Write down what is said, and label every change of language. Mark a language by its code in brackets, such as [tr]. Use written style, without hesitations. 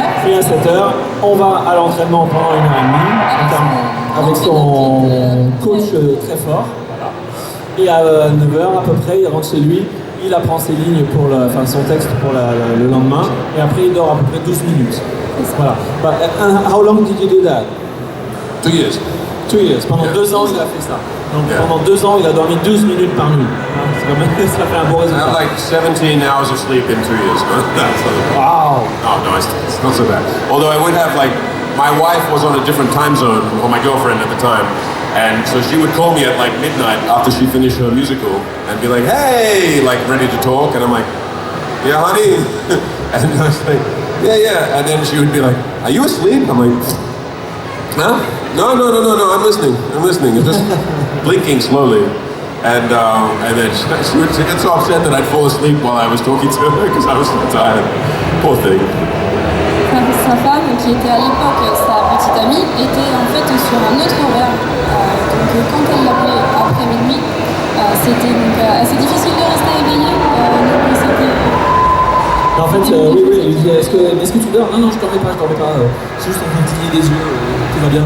[fr] Et à 7h, on va à l'entraînement pendant 1h30 avec son coach très fort. Et à 9h à peu près, il rentre chez lui, il apprend ses lignes pour son texte pour le lendemain, et après il dort à peu près 12 minutes. Voilà. [en] But, how long did you do that? 2 years. 2 years. [fr] Pendant 2 ans, il a fait ça. Donc pendant 2 ans, il a dormi 12 minutes par nuit. Ça fait un bon résultat. [en] I have like 17 hours of sleep in 2 years. Wow. Oh no, it's not so bad. Although I would have like, my wife was on a different time zone, or my girlfriend at the time. And so she would call me at like midnight after she finished her musical and be like, hey, like ready to talk. And I'm like, yeah, honey. And I was like, yeah. And then she would be like, are you asleep? I'm like, huh? No, I'm listening. I'm just blinking slowly. And then she gets so upset that I'd fall asleep while I was talking to her because I was so tired. Poor thing. [fr] Sa femme, qui était à l'époque sa petite amie, était en fait sur un autre horaire. Donc quand elle l'appelait après minuit, c'était donc assez difficile de rester éveillé. Donc c'était... En fait, oui, il lui dit est-ce que tu dors? Non, je t'en pas. Je suis juste en train de cligner des yeux, tout va bien.